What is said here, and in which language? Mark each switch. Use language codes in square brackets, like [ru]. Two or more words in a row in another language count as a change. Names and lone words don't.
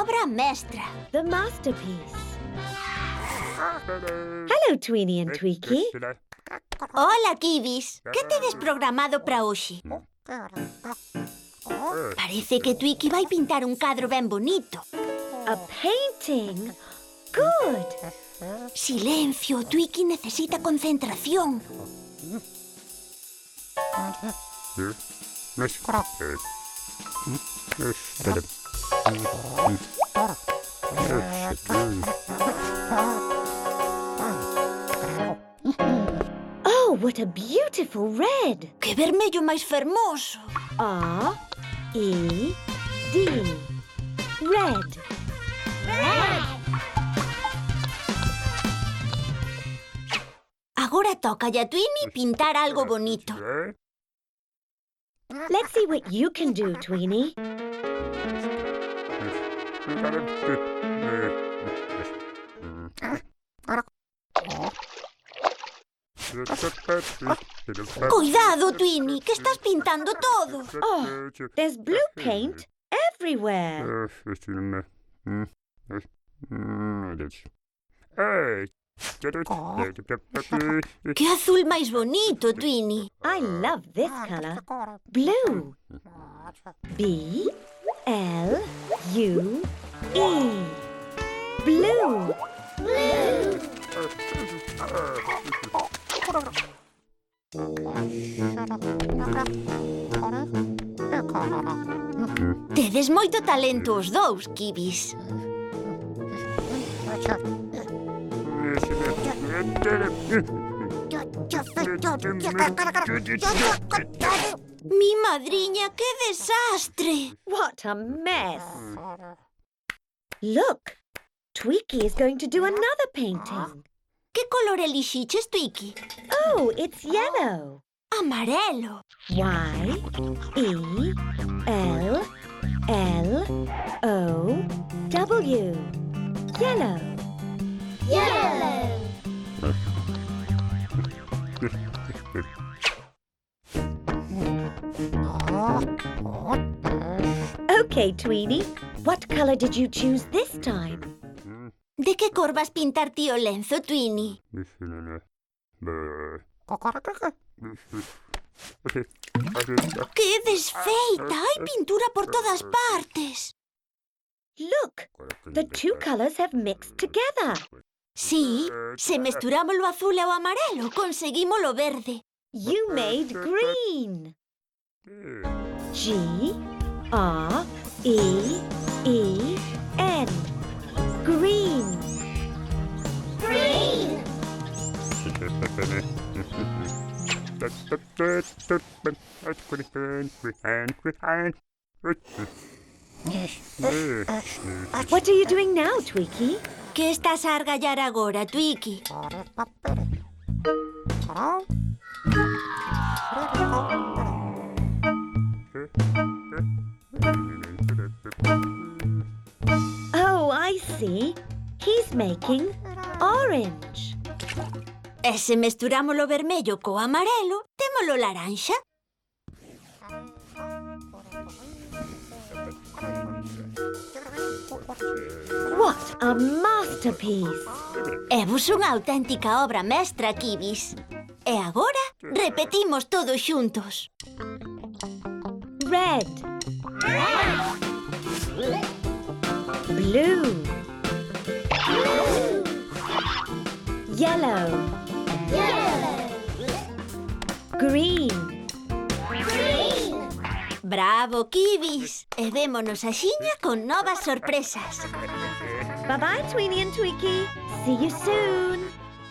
[gl] mestra. [en] The masterpiece. Hello, Tweenie and Tweaky. [gl] Hola, Kibis. Que tedes programado para hoxe? Parece que Tweaky vai pintar un cadro ben bonito. [en] A painting. Good. [gl] Silencio, Tweaky necesita concentración. [en] Oh, what a beautiful red. [gl] Que vermello máis fermoso. [en] R-E-D. Red. [gl] Agora toca a Tweenie pintar algo bonito. [en] Let's see what you can do, Tweenie. [gl] Cuidado, Tweenie, que estás pintando todo. [en] Oh, there's blue paint everywhere. [gl] Que azul máis bonito, Tweenie. [en] I love this color. Blue. B-L-U-E. Blue. [gl] Tedes moito talento os dous, Kibis. Mi madriña, que desastre! [en] What a mess. Look, Tweaky is going to do another painting. [gl] Que color elixiches, Tweaky? [en] Oh, it's yellow. [gl] Amarelo. [en] Y-E-L-L-O-W. Yellow. Okay, Tweenie. What color did you choose this time? [gl] De que cor vas pintar ti o lenzo, Tweenie? ¡Qué desfeita! Hai pintura por todas partes. [en] Look, the two colors have mixed together. [gl] Sí, se mesturamos o azul e o amarelo, conseguimos o verde. [en] You made green. G-R-E-E-N. Green. What are you doing now, Tweaky? [gl] Que estás a argallar agora, Tweaky? [en] Oh, I see. He's making orange. [gl] E se mesturamos o vermello co amarelo, temos o laranxa. [en] What a masterpiece! [gl] É vos unha auténtica obra mestra, Kibis. E agora repetimos todos xuntos. [en] Red. Blue. Yellow. Green. [gl] Bravo, Kibis. E vémonos axiña con novas sorpresas. [en] Bye-bye, Tweenie and Tweaky. See you soon.